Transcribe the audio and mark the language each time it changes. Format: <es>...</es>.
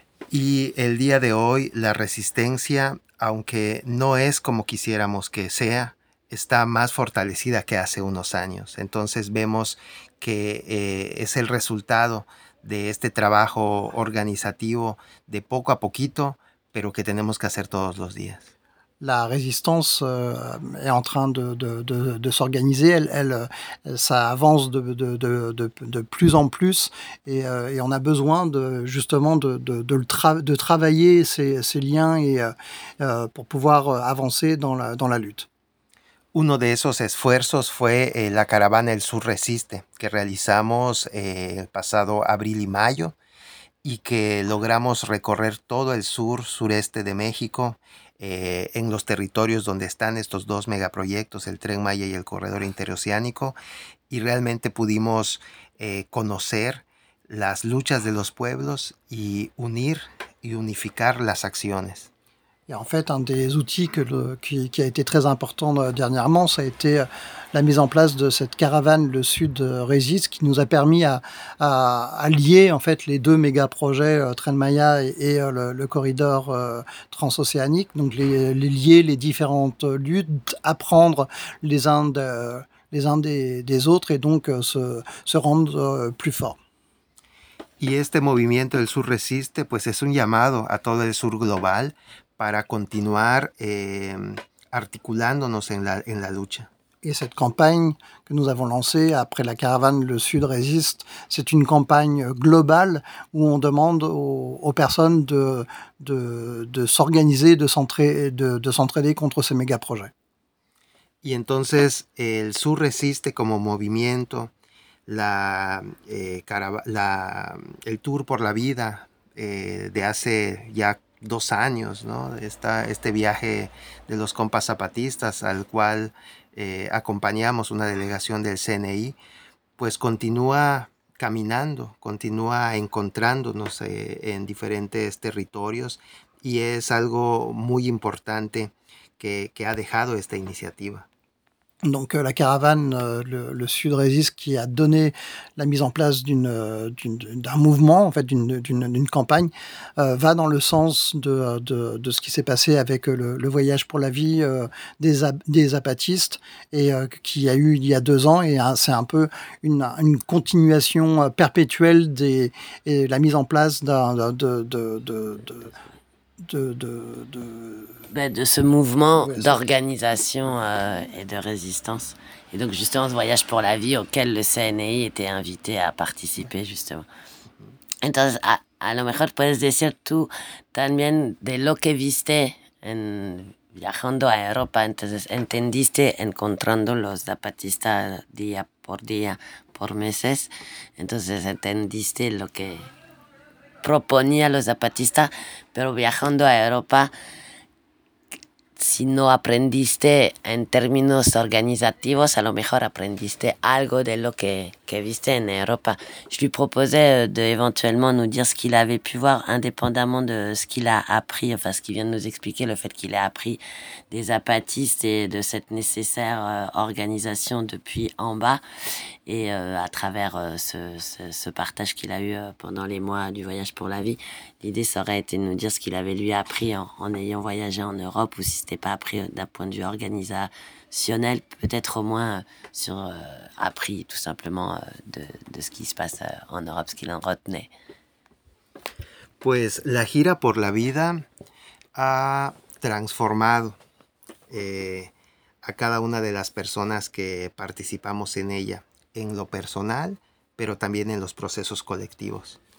<es>Y el día de hoy, la resistencia, aunque no es como quisiéramos que sea, está más fortalecida que hace unos años. Entonces vemos que es el resultado de este trabajo organizativo de poco a poquito, pero que tenemos que hacer todos los días.</es> <fr>La résistance est en train de s'organiser, ça avance de plus en plus, et on a besoin de travailler ces liens pour pouvoir avancer dans la lutte.</fr> <es>Uno de esos esfuerzos fue la caravana El Sur Resiste que realizamos el pasado abril y mayo y que logramos recorrer todo el sur sureste de México. En los territorios donde están estos dos megaproyectos, el Tren Maya y el Corredor Interoceánico, y realmente pudimos conocer las luchas de los pueblos y unir y unificar las acciones.</es> <fr>Et en fait, un des outils qui a été très important dernièrement, ça a été la mise en place de cette caravane Le Sud Résiste, qui nous a permis à lier en fait les deux méga projets Tren Maya et le corridor transocéanique. Donc les lier les différentes luttes, apprendre les uns des autres et donc se rendre plus fort.</fr> <es>Y este movimiento del Sur Resiste, pues es un llamado a todo el Sur global. Para continuar articulándonos en la lucha.</es> <fr>Et cette campagne que nous avons lancée après la caravane Le Sud Résiste, c'est une campagne globale où on demande aux personnes de s'organiser, de s'entraider contre ces méga projets.</fr> <es>Y entonces el Sur Resiste como movimiento, el Tour por la Vida de hace ya 2 años, ¿no? Este viaje de los compas zapatistas al cual acompañamos una delegación del CNI, pues continúa caminando, continúa encontrándonos en diferentes territorios y es algo muy importante que ha dejado esta iniciativa.</es> <fr>Donc la caravane Le Sud Résiste qui a donné la mise en place d'un mouvement, en fait d'une campagne, va dans le sens de ce qui s'est passé avec le voyage pour la vie des apatistes et qui a eu il y a 2 ans. Et c'est un peu une continuation perpétuelle et la mise en place de ce mouvement d'organisation et de résistance. Et donc justement ce voyage pour la vie auquel le CNI était invité à participer justement.</fr> <es>Entonces, a lo mejor puedes decir tú también de lo que viste en viajando a Europa. Entonces, ¿entendiste encontrando los zapatistas día, por meses? Entonces, ¿entendiste lo que proponía los zapatistas, pero viajando a Europa, si no aprendiste en términos organisativos, a lo mejor aprendiste algo de lo que viste en Europa.</es> <fr>Je lui proposais de éventuellement nous dire ce qu'il avait pu voir indépendamment de ce qu'il a appris, enfin ce qu'il vient de nous expliquer, le fait qu'il a appris des zapatistes et de cette nécessaire organisation depuis en bas et à travers ce partage qu'il a eu pendant les mois du voyage pour la vie. L'idée, ça aurait été de nous dire ce qu'il avait lui appris en ayant voyagé en Europe ou si c'était pas appris d'un point de vue organisationnel, peut-être au moins sur appris tout simplement de ce qui se passe en Europe, ce qu'il en retenait.</fr> <es>Pues la gira por la vida ha transformado a cada una de las personas que participamos en ella, en lo personal, pero también en los procesos colectivos.</es>